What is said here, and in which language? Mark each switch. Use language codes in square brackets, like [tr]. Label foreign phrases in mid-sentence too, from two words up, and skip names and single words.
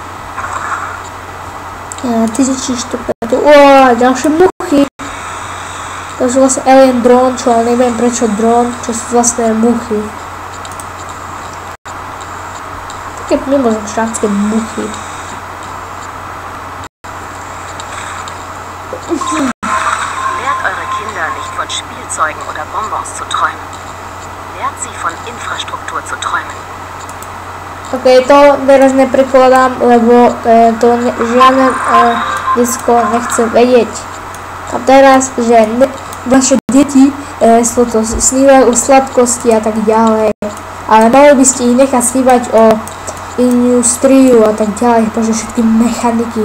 [sk] Ty zničíš to preto. Ďalšie muchy. To sú vlastne alien dron, čo ale neviem prečo dron, čo sú vlastne muchy. Také mimozemšťanské muchy. [de] Lehrt eure Kinder nicht von Spielzeugen oder Bonbons zu träumen. Lehrt sie von Infrastruktur zu träumen. [sk] Ok, to teraz neprekladám, lebo to žiadne disko nechce vedieť. A teraz, že vaše deti snívajú o sladkosti a tak ďalej. Ale mali by ste ich nechať snívať o industriu a tak ďalej, pretože všetky mechaniky.